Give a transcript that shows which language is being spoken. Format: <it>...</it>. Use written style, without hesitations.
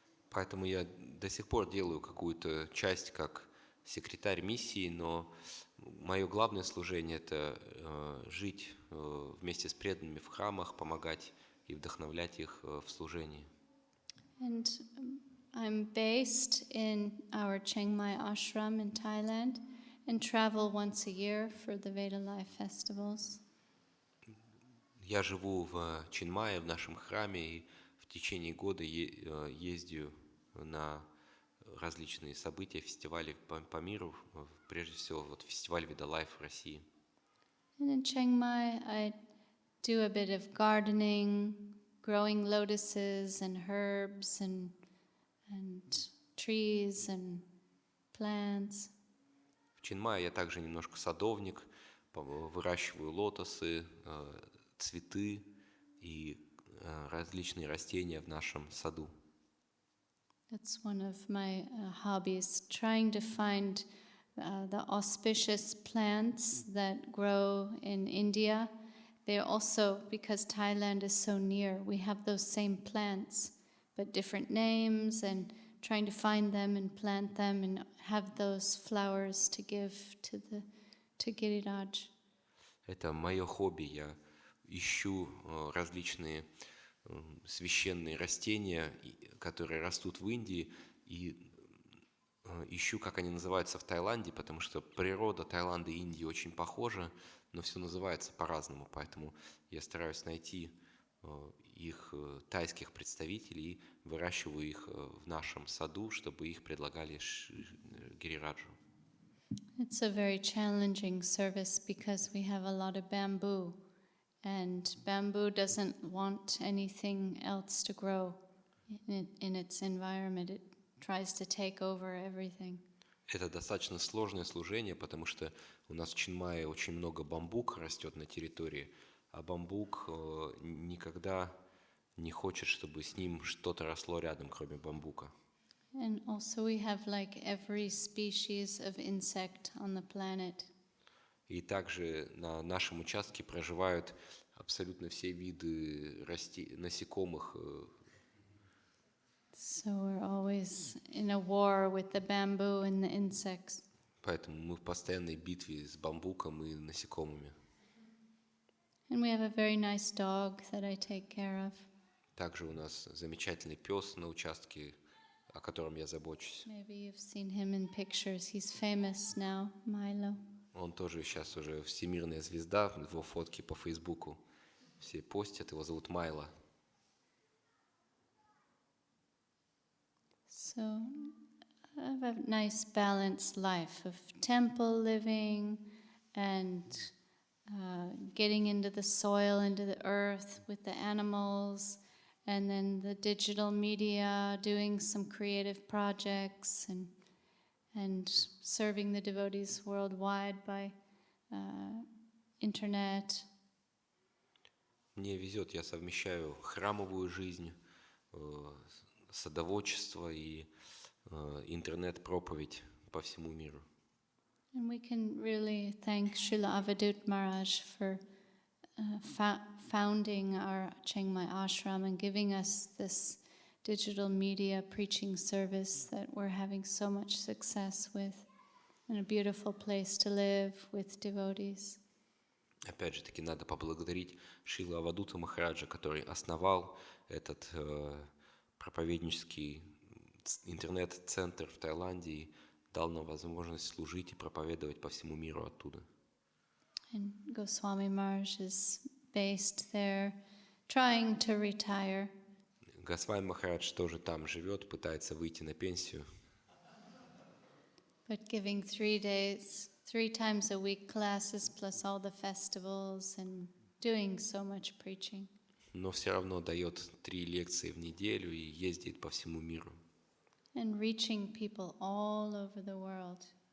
<ru>Поэтому я до сих пор делаю какую-то часть как секретарь миссии, но мое главное служение – это жить вместе с преданными в храмах, помогать и вдохновлять их в служении.</ru> <en>And I'm based in our Chiang Mai ashram in Thailand and travel once a year for the Veda Life festivals.</en> <ru>Я живу в Чинмае, в нашем храме, и в течение года ездю на различные события, фестивали по миру, прежде всего вот фестиваль Veda Life в России.</ru> <en>And in Chiang Mai, I do a bit of gardening, growing lotuses and herbs and trees and plants.</en> <ru>В Чинмае я также немножко садовник, выращиваю лотосы, цветы и различные растения в нашем саду.</ru> <en>That's one of my hobbies, trying to find the auspicious plants that grow in India. They're also, because Thailand is so near, we have those same plants, but different names, and trying to find them and plant them and have those flowers to give to Giriraj.</en> <ru>Это мое хобби. Я ищу различные священные растения, которые растут в Индии, и ищу, как они называются в Таиланде, потому что природа Таиланда и Индии очень похожа, но все называется по-разному, поэтому я стараюсь найти их тайских представителей и выращиваю их в нашем саду, чтобы их предлагали Гирираджу.</ru> <en>It's a very challenging service because we have a lot of bamboo, and bamboo doesn't want anything else to grow in its environment. It tries to take over everything.</en> <ru>Это достаточно сложное служение, потому что у нас в Чинмае очень много бамбука растет на территории, а бамбук никогда не хочет, чтобы с ним что-то росло рядом, кроме бамбука.</ru> <en>And also we have like every species of insect on the planet.</en> <ru>И также на нашем участке проживают абсолютно все виды насекомых.</ru> <en>So we're always in a war with the bamboo and the insects.</en> <ru>Поэтому мы в постоянной битве с бамбуком и насекомыми.</ru> <en>And we have a very nice dog that I take care of.</en> <ru>Также у нас замечательный пес на участке, о котором я забочусь.</ru> <en>Maybe you've seen him in pictures. He's famous now, Milo.</en> <ru>Он тоже сейчас уже всемирная звезда, его фотки по Фейсбуку все постят, его зовут Майло.</ru> <en>So I have a nice balanced life of temple living and getting into the soil, into the earth with the animals, and then the digital media, doing some creative projects and serving the devotees worldwide by internet.</en> <ru>Мне везет, я совмещаю храмовую жизнь, садоводчество и интернет-проповедь по всему миру.</ru> <en>And we can really thank Srila Avadut Maharaj for founding our Chiang Mai ashram and giving us this digital media preaching service that we're having so much success with, and a beautiful place to live with devotees.</en> <ru>Опять же таки, надо поблагодарить Шрила Авадута Махараджа, который основал этот проповеднический интернет-центр в Таиланде и дал нам возможность служить и проповедовать по всему миру оттуда.</ru> <en>And Goswami Maharaj is based there, trying to retire.</en> <ru>Госвами Махарадж тоже там живет, пытается выйти на пенсию.</ru> <en>But giving 3 times a week classes plus all the festivals and doing so much preaching.</en> <ru>Но все равно дает 3 лекции в неделю и ездит по всему миру.</ru> <en>And reaching people all over the world.</en>